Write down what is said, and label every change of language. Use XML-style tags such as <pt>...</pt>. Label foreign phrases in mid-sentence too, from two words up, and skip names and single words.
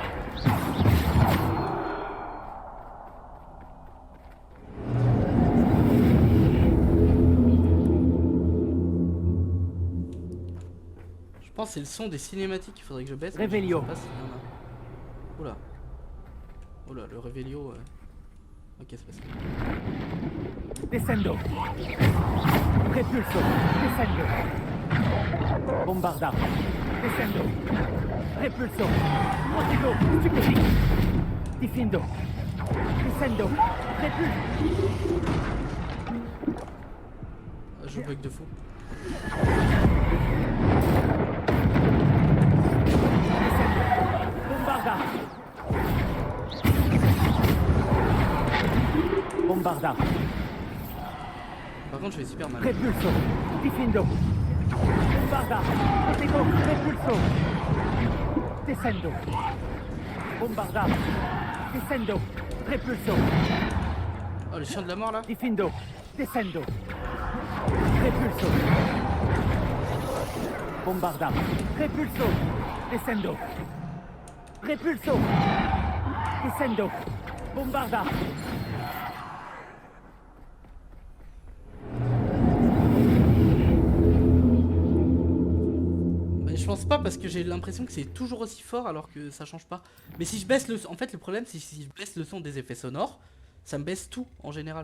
<fr>Je pense que c'est le son des cinématiques qu'il faudrait que je baisse. Révélio. Je sais pas s'il y en a. Oula. Oula, le Révélio. Ok, c'est passé. Descendo. Repulso. Descendo. Bombarda. Descendo. Repulso. Motivo. Stupéfique. Diffindo. Descendo. Repulso. Je bug de fou. Bombarda. Bombarda. Par contre, je fais super mal. Repulso. Diffindo. Bombarda. Motivo. Repulso. Descendo. Bombarda. Descendo. Repulso. Oh, le chien de la mort là. Diffindo. Descendo. Repulso. Bombarda. Repulso. Descendo. Repulso. Descendo. Bombarda. Mais je pense pas parce que j'ai l'impression que c'est toujours aussi fort alors que ça change pas. Mais si je baisse le son, en fait le problème c'est si je baisse le son des effets sonores, ça me baisse tout en général.</fr>